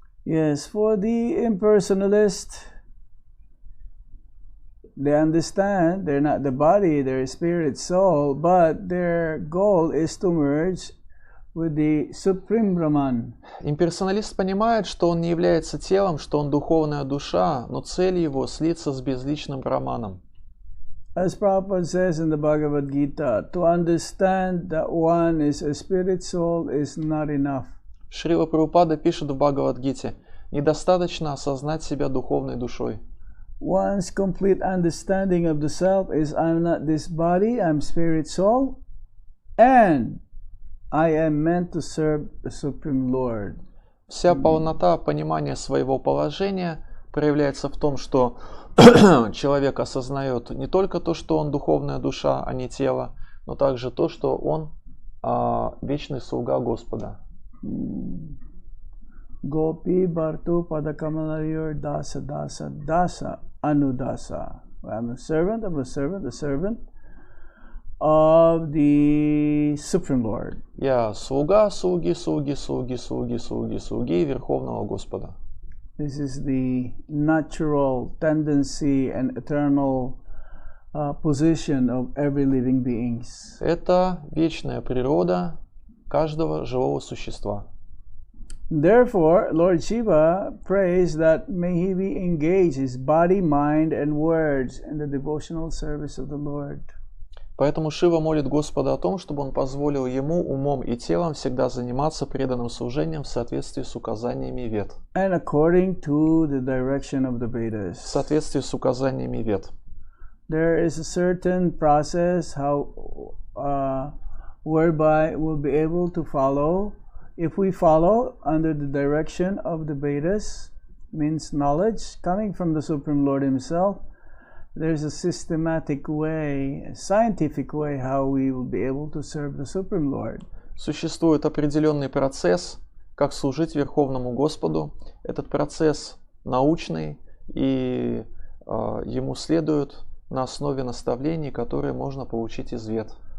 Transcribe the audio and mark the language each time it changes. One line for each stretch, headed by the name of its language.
English: Yes, for the impersonalist, they understand they're not the body, they're spirit soul, but their goal is to merge with the Supreme Brahman.
Russian: Имперсоналист понимает, что он не является телом, что он духовная душа, но цель его слиться с безличным Браманом.
English: As Prabhupada says in the Bhagavad Gita, to understand that one is a spirit soul is not enough.
Russian: Шрила Прабхупада пишет в Бхагавад-гите: недостаточно осознать себя духовной душой.
English: One's complete understanding of the self is I'm not this body, I'm spirit soul, and I am meant to serve the Supreme Lord.
Russian: Вся полнота понимания своего положения проявляется в том, что человек осознает не только то, что он духовная душа, а не тело, но также то, что он вечный слуга Господа.
Sanskrit: Gopi Bhartu Padakamalayur Dasa Dasa Dasa Anudasa.
English: I'm a servant of a servant of the Supreme Lord.
Russian: Я слуга слуги Верховного Господа.
English: This is the natural tendency and eternal position of every living beings.
Russian: Это вечная природа каждого живого существа.
English: Therefore, Lord Shiva prays that may he be engaged his body, mind, and words in the devotional service of the Lord.
Russian: Поэтому Шива молит Господа о том, чтобы он позволил ему умом и телом всегда заниматься преданным служением в соответствии с указаниями Вед.
English: And according to the direction of the Vedas.
Russian: В соответствии с указаниями Вед.
English: There is a certain process whereby we'll be able to follow. If we follow under the direction of the Vedas, means knowledge coming from the Supreme Lord Himself, there's a systematic way, a scientific way how we will be able to serve the Supreme Lord.
Russian: Существует определенный процесс, как служить Верховному Господу. Этот процесс научный, и ему следует на основе наставлений, которые можно получить из Вед.